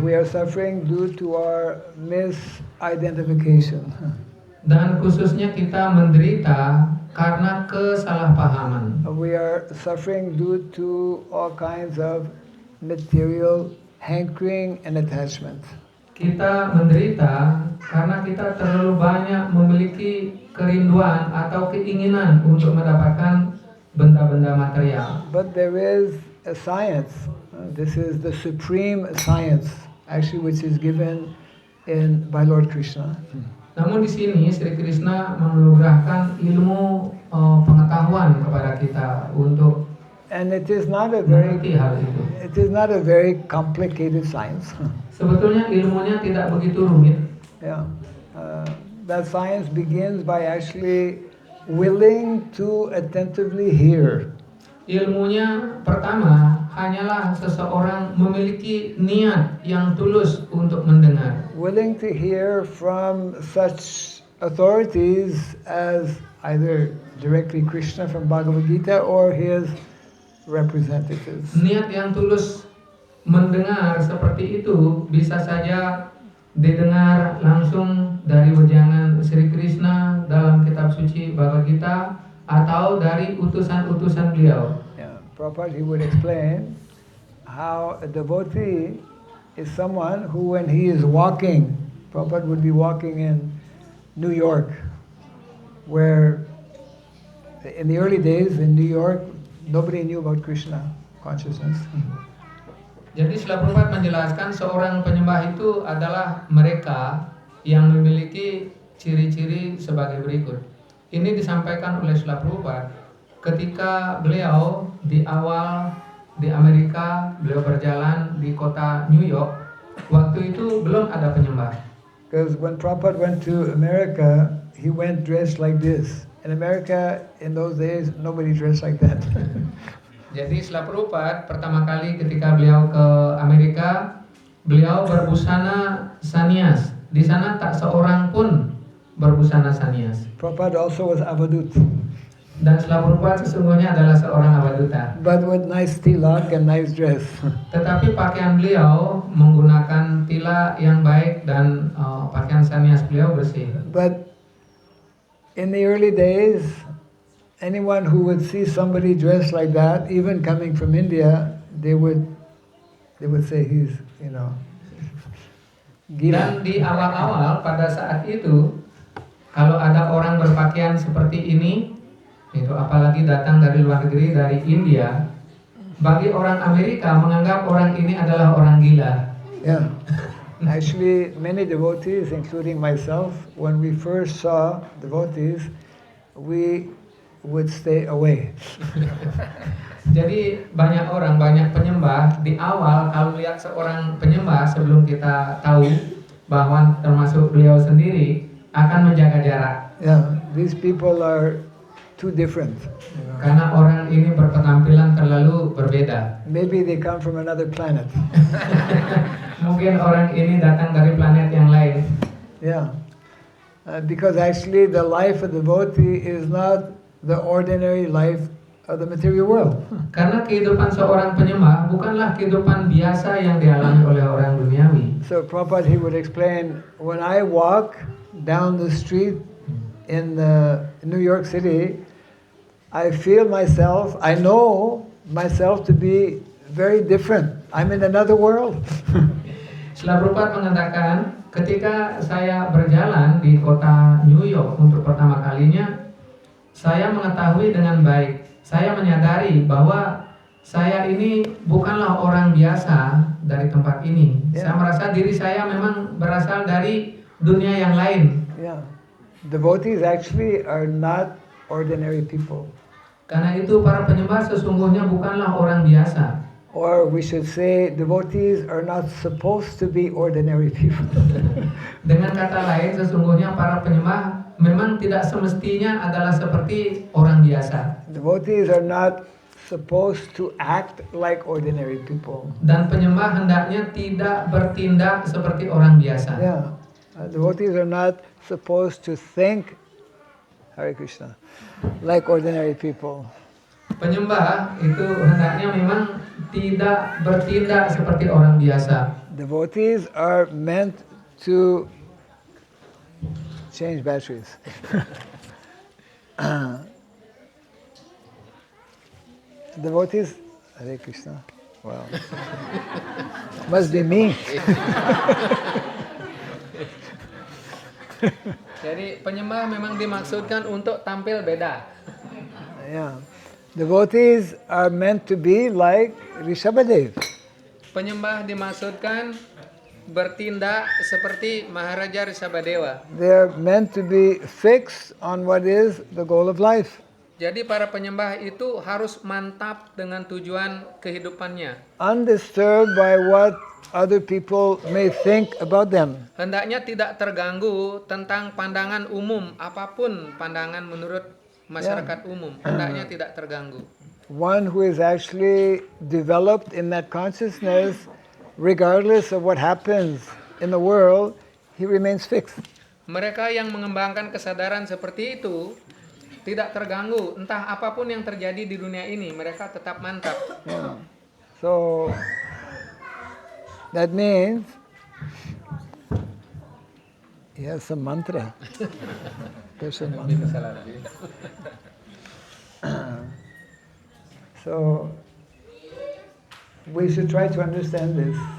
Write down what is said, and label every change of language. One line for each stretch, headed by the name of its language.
English: We are suffering due to our misidentification.
Indonesian: Dan khususnya kita menderita karena kesalahpahaman.
English: We are suffering due to all kinds of material hankering and attachment.
Indonesian: Kita menderita karena kita terlalu banyak memiliki kerinduan atau keinginan untuk mendapatkan benda-benda material.
English: But there is a science. This is the supreme science, actually, which is given by Lord Krishna.
Indonesian: Namun di sini Sri Krishna menganugerahkan ilmu pengetahuan kepada kita untuk mengerti hal itu.
English: It is not a very complicated science.
Indonesian: Sebetulnya ilmunya tidak begitu rumit. Yeah.
English: That science begins by actually willing to attentively hear.
Indonesian: Ilmunya pertama hanyalah seseorang memiliki niat yang tulus untuk mendengar.
English: Willing to hear from such authorities as either directly Krishna from Bhagavad Gita or his representatives.
Indonesian: Niat yang tulus mendengar seperti itu bisa saja didengar langsung dari wejangan Sri Krishna dalam kitab suci Bhagavad Gita atau dari utusan-utusan beliau. Yeah.
English: Prabhupada, he would explain how a devotee is someone who, when he is walking, Prabhupada would be walking in New York, where in the early days in New York, nobody knew about Krishna consciousness.
Indonesian: Jadi Srila Prabhupada menjelaskan seorang penyembah itu adalah mereka yang memiliki ciri-ciri sebagai berikut. Ini disampaikan oleh Srila Prabhupada ketika beliau di awal di Amerika, beliau berjalan di kota New York. Waktu itu belum ada penyembah.
English: Because when Prabhupada went to America, he went dressed like this. In America, in those days, nobody dressed like that.
Indonesian: Jadi Srila Prabhupada pertama kali ketika beliau ke Amerika, beliau berbusana sanyas. Di sana tak seorang pun berbusana sanyas.
English: Prabhupada also was avadut.
Indonesian: Dan Srila Prabhupada sesungguhnya adalah seorang avaduta.
English: But with nice tilak and nice dress.
Indonesian: Tetapi pakaian beliau menggunakan tilak yang baik dan pakaian sanyas beliau bersih.
English: But in the early days, anyone who would see somebody dressed like that, even coming from India, they would say he's, gila.
Indonesian: Dan di awal-awal pada saat itu, kalau ada orang berpakaian seperti ini, itu apalagi datang dari luar negeri, dari India, bagi orang Amerika menganggap orang ini adalah orang gila. Yeah.
English: Actually, many devotees, including myself, when we first saw devotees, we would stay away.
Indonesian: Jadi banyak orang, banyak penyembah di awal kalau lihat seorang penyembah sebelum kita tahu bahwa termasuk beliau sendiri akan menjaga jarak.
English: Yeah, these people are too different.
Indonesian: Karena orang ini berpenampilan terlalu berbeda.
English: Maybe they come from another planet.
Indonesian: Mungkin orang ini datang dari planet yang lain.
English: Yeah, because actually the life of the devotee is not the ordinary life of the material world.
Indonesian: Karena kehidupan seorang penyembah bukanlah kehidupan biasa yang dialami oleh orang duniawi.
English: So Prabhupada, he would explain, when I walk down the street in New York City, I feel myself, I know myself to be very different. I'm in another world.
Indonesian: Srila Prabhupada mengatakan, ketika saya berjalan di kota New York untuk pertama kalinya, saya mengetahui dengan baik, saya menyadari bahwa saya ini bukanlah orang biasa dari tempat ini. Yeah. Saya merasa diri saya memang berasal dari dunia yang lain.
English: Yeah, devotees actually are not ordinary people.
Indonesian: Karena itu para penyembah sesungguhnya bukanlah orang biasa.
English: Or we should say, devotees are not supposed to be ordinary people.
Indonesian: Dengan kata lain, sesungguhnya para penyembah memang tidak semestinya adalah seperti orang biasa.
English: Devotees are not supposed to act like ordinary people.
Indonesian: Dan penyembah hendaknya tidak bertindak seperti orang biasa.
English: Yeah, devotees are not supposed to think, Hare Krishna, like ordinary people.
Indonesian: Penyembah itu hendaknya memang tidak bertindak seperti orang biasa.
English: Devotees are meant to change batteries. Devotees, Hare Krishna. Wow. Must be me.
Indonesian: Jadi penyembah memang dimaksudkan untuk tampil beda. Yeah.
English: Devotees are meant to be like Rishabhadev.
Indonesian: Penyembah dimaksudkan bertindak seperti Maharaja Rishabhadewa.
English: They are meant to be fixed on what is the goal of life.
Indonesian: Jadi para penyembah itu harus mantap dengan tujuan kehidupannya.
English: Undisturbed by what other people may think about them.
Indonesian: Hendaknya tidak terganggu tentang pandangan umum, apapun pandangan menurut masyarakat umum. Hendaknya tidak terganggu.
English: One who is actually developed in that consciousness, regardless of what happens in the world, he remains fixed.
Indonesian: Mereka yang mengembangkan kesadaran seperti itu tidak terganggu, entah apapun yang terjadi di dunia ini, mereka tetap mantap. Yeah.
English: So that means yes, a mantra. There's a mantra. So we should try to understand this.